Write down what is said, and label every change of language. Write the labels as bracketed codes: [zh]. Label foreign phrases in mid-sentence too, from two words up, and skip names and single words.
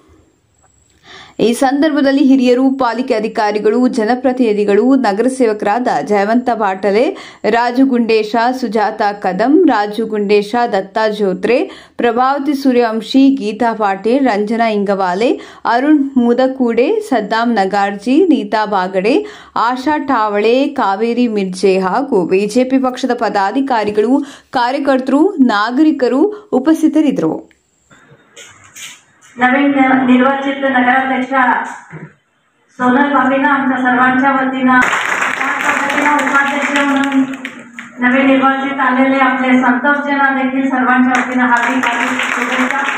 [kn] ಈ ಸಂದರ್ಭದಲ್ಲಿ ಹಿರಿಯರು, ಪಾಲಿಕೆ ಅಧಿಕಾರಿಗಳು, ಜನಪ್ರತಿನಿಧಿಗಳು, ನಗರ ಸೇವಕರಾದ ಜಯವಂತ ಬಾಟಲೆ, ರಾಜು ಗುಂಡೇಶ, ಸುಜಾತಾ ಕದಂ, ರಾಜು ಗುಂಡೇಶ, ದತ್ತಾ ಜೋತ್ರೆ, ಪ್ರಭಾವತಿ ಸೂರ್ಯವಂಶಿ, ಗೀತಾ ಪಾಟೀಲ್, ರಂಜನಾ ಇಂಗವಾಲೆ, ಅರುಣ್ ಮುದಕೂಡೆ, ಸದ್ದಾಂ ನಗಾರ್ಜಿ, ನೀತಾ ಬಾಗಡೆ, ಆಶಾ ಠಾವಳೆ, ಕಾವೇರಿ ಮಿರ್ಜೆ ಹಾಗೂ ಬಿಜೆಪಿ ಪಕ್ಷದ ಪದಾಧಿಕಾರಿಗಳು, ಕಾರ್ಯಕರ್ತರು, नागरिकರು ಉಪಸ್ಥಿತರಿದ್ದರು. [mr] नवीन निर्वाचित नगराध्यक्ष सोनल भाभींना आमच्या सर्वांच्या वतीनं, उपाध्यक्ष म्हणून नवीन निर्वाचित आलेले आपले संतोषजना देखील सर्वांच्या वतीनं हार्दिक शुभेच्छा.